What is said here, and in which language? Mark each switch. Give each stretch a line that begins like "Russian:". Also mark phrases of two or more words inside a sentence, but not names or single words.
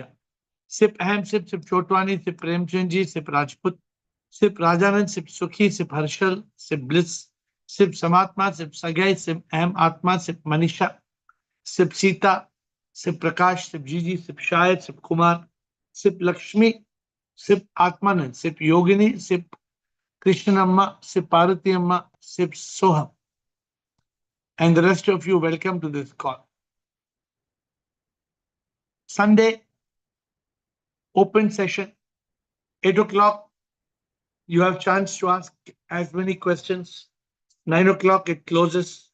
English: Sip Ahem, sip Chotwani, sip Premchandji, sip Rajput, sip Rajanand, sip Sukhi, sip Harshal, sip Bliss, sip Samatma, sip Sagai, sip Ahem Atma, sip Manisha, sip Sita, sip Prakash, sip Gigi, sip Shayad, sip Kumar, sip Lakshmi, sip Atmanand, sip Yogini, sip Krishnamma, sip Parvati Amma, sip Soham. And the rest of you, welcome to this call. Sunday, open session, 8 o'clock. You have chance to ask as many questions. 9 o'clock, it closes.